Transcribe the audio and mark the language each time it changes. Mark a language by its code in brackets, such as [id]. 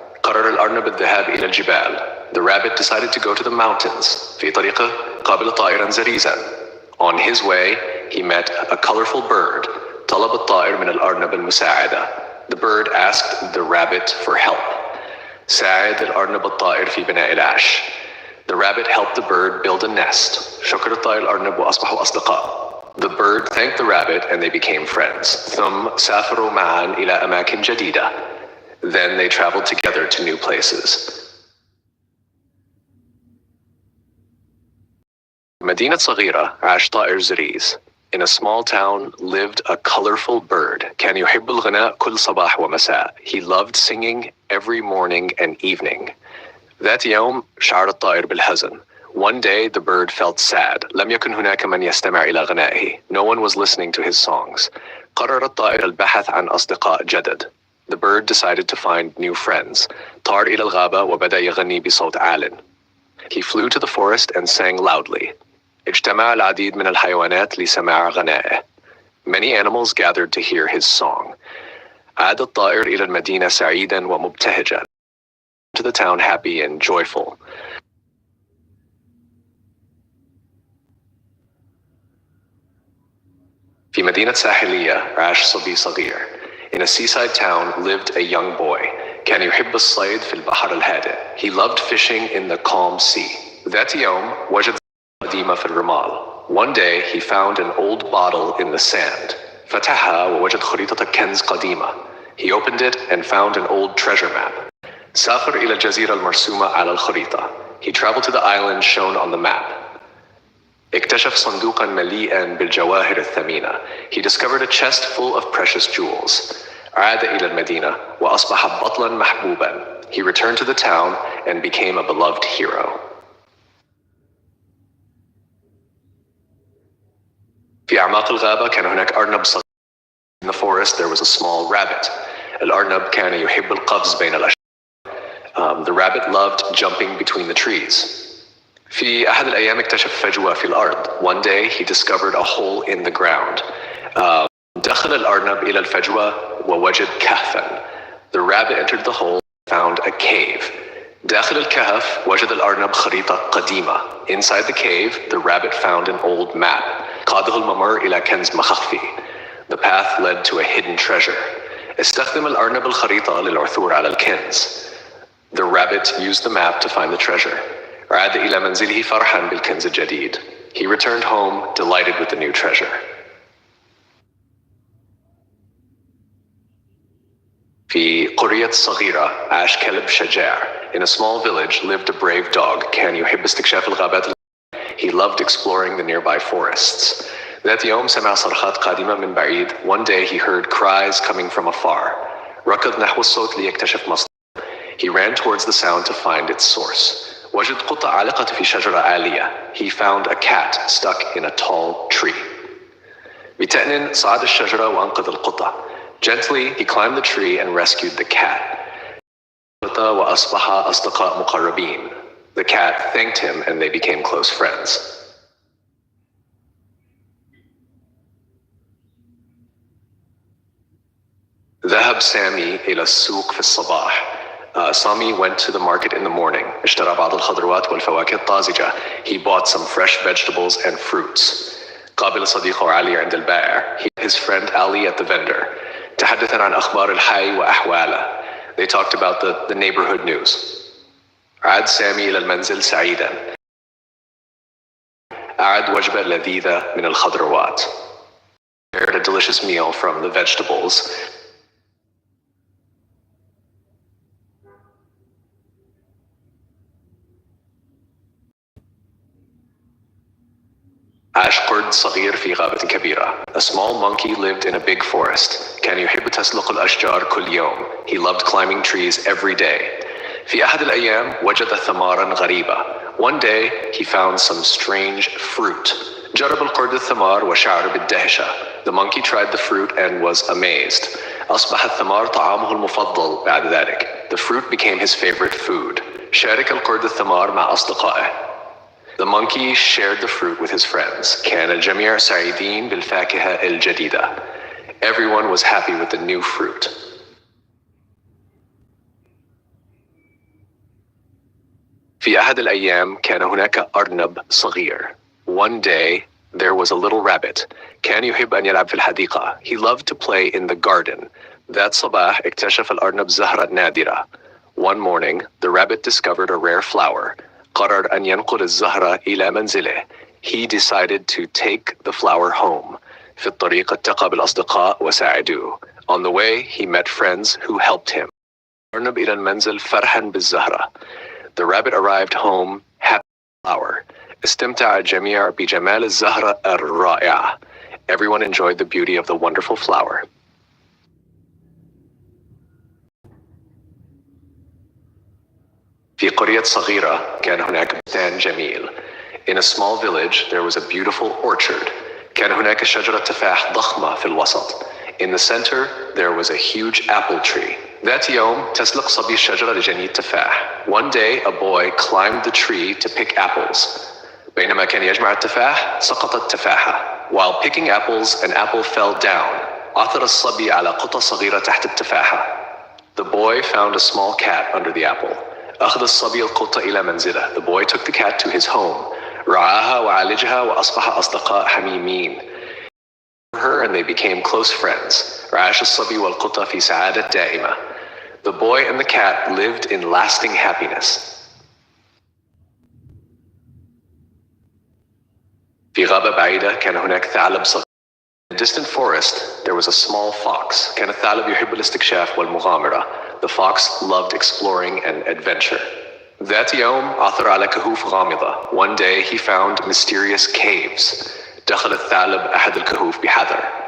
[ar] قرر الأرنب الذهاب إلى الجبال. [en] The rabbit decided to go to the mountains. [ar] في طريقه قابل طائرا زريزا. [en] On his way, he met a colorful bird. [ar] طلب الطائر من الأرنب المساعدة. [en] The bird asked the rabbit for help. [ar] ساعد الأرنب الطائر في بناء العش. [en] The rabbit helped the bird build a nest. [ar] شكر الطائر الأرنب وأصبحوا أصدقاء. [en] The bird thanked the rabbit and they became friends. [ar] ثم سافروا معا إلى أماكن جديدة. [en] Then they traveled together to new places. [ar] مدينة صغيرة عاش طائر زريز. [en] In a small town lived a colorful bird. [ar] كان يحب الغناء كل صباح ومساء. [en] He loved singing every morning and evening. [ar] ذات يوم شعر الطائر بالحزن. [en] One day the bird felt sad. [ar] لم يكن هناك من يستمع إلى غنائه. [en] No one was listening to his songs. [ar] قرر الطائر البحث عن أصدقاء جدد. [en] The bird decided to find new friends. [ar] طار إلى الغابة وبدأ يغني بصوت عال. [en] He flew to the forest and sang loudly. [ar] اجتمع العديد من الحيوانات لسماع غنائه. [en] Many animals gathered to hear his song. [ar] عاد الطائر إلى المدينة سعيدا ومبتهجا. [en] To the town happy and joyful. [ar] في مدينة ساحلية عاش صبي صغير. [en] In a seaside town lived a young boy. [ar] كان يحب الصيد في البحر الهادئ. [en] He loved fishing in the calm sea. [ar] ذات يوم وجد القديمة في الرمال. [en] One day he found an old bottle in the sand. [ar] فتحها ووجد خريطة كنز قديمة. [en] He opened it and found an old treasure map. [ar] سافر إلى الجزيرة المرسومة على الخريطة. [en] He traveled to the island shown on the map. [ar] اكتشف صندوقا مليئا بالجواهر الثمينة. [en] He discovered a chest full of precious jewels. [ar] عاد إلى المدينة وأصبح بطلا محبوبا. [en] He returned to the town and became a beloved hero. [ar] في أعماق الغابة كان هناك أرنب صغير. [en] In the forest there was a small rabbit. [ar] الأرنب كان يحب القفز بين الأشجار. [en] The rabbit loved jumping between the trees. [ar] في أحد الأيام اكتشف فجوة في الأرض. [en] One day he discovered a hole in the ground. [ar] دخل الأرنب إلى الفجوة ووجد كهفا. [en] The rabbit entered the hole and found a cave. [ar] داخل الكهف وجد الأرنب خريطة قديمة. [en] Inside the cave, the rabbit found an old map. [ar] قاده الممر إلى كنز مخفي. [en] The path led to a hidden treasure. [ar] استخدم الأرنب الخريطة للعثور على الكنز. [en] The rabbit used the map to find the treasure. [ar] عاد إلى منزله فرحاً بالكنز الجديد. [en] He returned home delighted with the new treasure. [ar] في قرية صغيرة عاش كلب شجاع. [en] In a small village lived a brave dog. [ar] كان يحب استكشاف الغابات. [en] He loved exploring the nearby forests. [ar] ذات يوم سمع صرخات قادمة من بعيد. [en] One day he heard cries coming from afar. [ar] ركض نحو الصوت ليكتشف مصدره. [en] He ran towards the sound to find its source. [ar] وجد قطة عالقة في شجرة عالية. [en] He found a cat stuck in a tall tree. [ar] بتأنٍ صعد الشجرة وأنقذ القطة. [en] Gently he climbed the tree and rescued the cat. [ar] وأصبح أصدقاء مقربين. [en] The cat thanked him and they became close friends. [ar] ذهب سامي إلى السوق في الصباح. [en] Sami went to the market in the morning. [ar] اشترى بعض الخضروات والفواكه الطازجة. [en] He bought some fresh vegetables and fruits. [ar] قابل صديقه علي عند البائع. [en] He met his friend Ali at the vendor. [ar] تحدثا عن أخبار الحي وأحواله. [en] They talked about the neighborhood news. [ar] عاد سامي إلى المنزل سعيدا. أعد وجبة لذيذة من الخضروات. [en] Prepared a delicious meal from the vegetables. [ar] عاش قرد صغير في غابة كبيرة. [en] A small monkey lived in a big forest. [ar] كان يحب تسلق الأشجار كل يوم. [en] He loved climbing trees every day. [ar] في أحد الأيام وجد ثمارا غريبة. [en] One day he found some strange fruit. [ar] جرب القرد الثمار وشعر بالدهشة. [en] The monkey tried the fruit and was amazed. [ar] أصبح الثمار طعامه المفضل بعد ذلك. [en] The fruit became his favorite food. [ar] شارك القرد الثمار مع أصدقائه. [en] The monkey shared the fruit with his friends. [ar] كان الجميع سعيدين بالفاكهة الجديدة. [en] Everyone was happy with the new fruit. [ar] في أحد الأيام كان هناك أرنب صغير. [en] One day there was a little rabbit. [ar] كان يحب أن يلعب في الحديقة. [en] He loved to play in the garden. [ar] ذات صباح اكتشف الأرنب زهرة نادرة. [en] One morning the rabbit discovered a rare flower. [ar] قرر أن ينقل الزهرة إلى منزله. [en] He decided to take the flower home. [ar] في الطريق التقى بالأصدقاء وساعدوه. [en] On the way he met friends who helped him. [ar] أرنب إلى المنزل فرحا بالزهرة. [en] The rabbit arrived home happy with the flower. [ar] استمتع الجميع بجمال الزهرة الرائعة. [en] Everyone enjoyed the beauty of the wonderful flower. [ar] في قرية صغيرة كان هناك بستان جميل. [en] In a small village there was a beautiful orchard. [ar] كان هناك شجرة تفاح ضخمة في الوسط. [en] In the center there was a huge apple tree. [ar] ذات يوم تسلق صبي الشجرة لجني التفاح. [en] One day a boy climbed the tree to pick apples. [ar] بينما كان يجمع التفاح سقطت تفاحة. [en] While picking apples an apple fell down. [ar] عثر الصبي على قطة صغيرة تحت التفاحة. [en] The boy found a small cat under the apple. [ar] أخذ الصبي القطة إلى منزله. [en] The boy took the cat to his home. [ar] رعاها وعالجها وأصبح أصدقاء حميمين. [en] Her and they became close friends. [ar] عاش الصبي والقطة في سعادة دائمة. [en] The boy and the cat lived in lasting happiness. [ar] في غابة بعيدة كان هناك ثعلب صغير. [en] In a distant forest there was a small fox. [ar] كان الثعلب يحب الاستكشاف والمغامرة. [en] The fox loved exploring and adventure. [ar] ذات يوم عثر على كهوف غامضة. [en] One day he found mysterious caves. [ar] دخل الثعلب أحد الكهوف بحذر.